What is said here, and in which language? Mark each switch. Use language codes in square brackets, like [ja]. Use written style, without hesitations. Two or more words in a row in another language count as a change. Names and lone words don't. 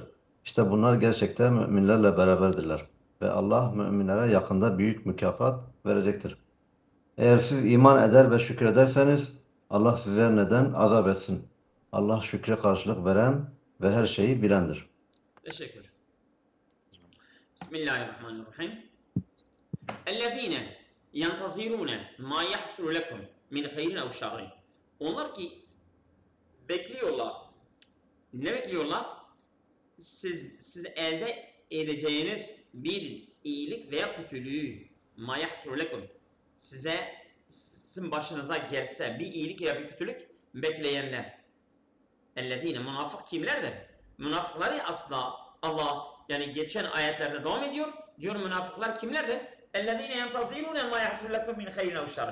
[tr] İşte bunlar gerçekten müminlerle beraberdirler. Ve Allah müminlere yakında büyük mükafat verecektir. Eğer siz iman eder ve şükrederseniz Allah size neden azap etsin? Allah şükre karşılık veren ve her şeyi bilendir. Teşekkür. [ar] Bismillahirrahmanirrahim. اَلَّذ۪ينَ يَنْتَظِرُونَ مَا يَحْصُلُ لَكُمْ مِنْ خَيْرٍ اَوْ شَرٍ. [tr] Onlar ki bekliyorlar. Ne bekliyorlar? Siz elde edeceğiniz bir iyilik veya kötülüğü, [ar] مَا يَحْصُلُ لَكُمْ, [tr] sizin başınıza gelse bir iyilik ya bir kötülük, bekleyenler. Ellezine münafık kimlerdir? Münafıkları asla Allah yani geçen ayetlerde devam ediyor. Diyor münafıklar kimlerdir? [ar] الذين ينتظرون ما يحصل لكم من خير أو شر.